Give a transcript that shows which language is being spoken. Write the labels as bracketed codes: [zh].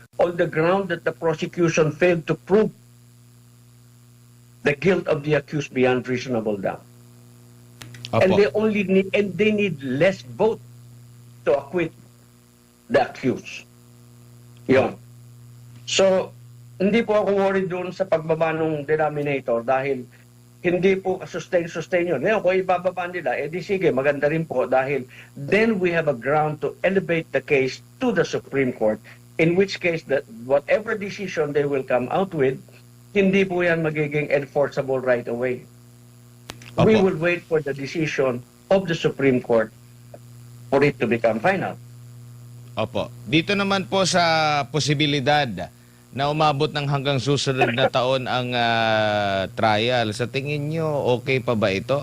[en] On the ground that the prosecution failed to prove the guilt of the accused beyond reasonable doubt. [tl] Opo. [en] And they need less vote to acquit the accused. [tl] Yun. So, hindi po ako worried doon sa pagbaba ng denominator dahil hindi po sustain yun. Ngayon, kung ibababa nila, di sige, maganda rin po dahil [en] then we have a ground to elevate the case to the Supreme Court, in which case that whatever decision they will come out with, [tl] hindi po yan magiging [en] enforceable right away. [tl] Opo. [en] We will wait for the decision of the Supreme Court for it to become final. [tl] Opo. Dito naman po sa posibilidad na umabot ng hanggang susunod na taon ang trial. Sa tingin nyo, okay pa ba ito?